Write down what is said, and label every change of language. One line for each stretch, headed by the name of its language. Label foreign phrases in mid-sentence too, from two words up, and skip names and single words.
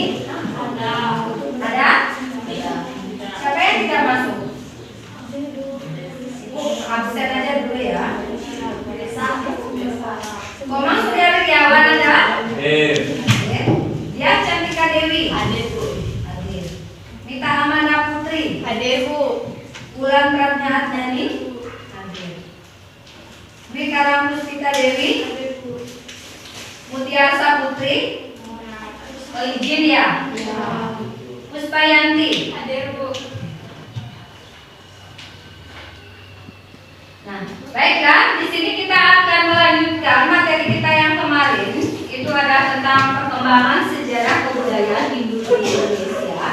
Indonesian: Ada? Siapa yang tidak masuk? Absen aja dulu ya. Komang Surya Wiryawan ada? Dia Cantika Dewi. Hadir Bu. Hadir. Mita Amanda Putri. Hadir Bu. Bulan Pratnya Adnani. Hadir. Dwi Karam Puspita Dewi. Hadir Bu. Mutiara Putri. Izin ya. Puspayanti. Hadir Bu. Nah, baiklah, di sini kita akan melanjutkan materi kita yang kemarin. Itu adalah tentang perkembangan sejarah kebudayaan Hindu di Indonesia.